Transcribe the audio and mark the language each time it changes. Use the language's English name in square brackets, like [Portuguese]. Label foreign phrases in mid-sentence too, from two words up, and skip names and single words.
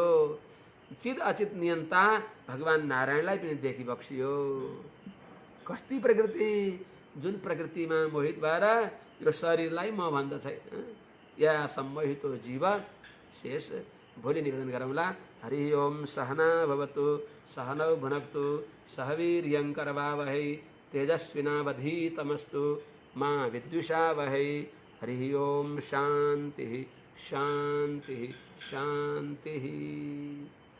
[Nepali] चित अचित नियन्ता भगवान नारायणलाई पनि देखिबक्स्यो। कस्ती प्रकृति जुन प्रकृतिमा मोहित भएर यो शरीरलाई म भन्दछ या [Sanskrit] सम्मोहितो जीव शेष। [Nepali] भोलि निवेदन गरौँला। [Sanskrit] हरि ओम सहना भवतु सहनौ भुनक्तु सह वीर्यं करवावहै तेजस्विनावधीतमस्तु मा विद्विषावहै। हरि ओम शान्तिः शान्तिः शान्तिः।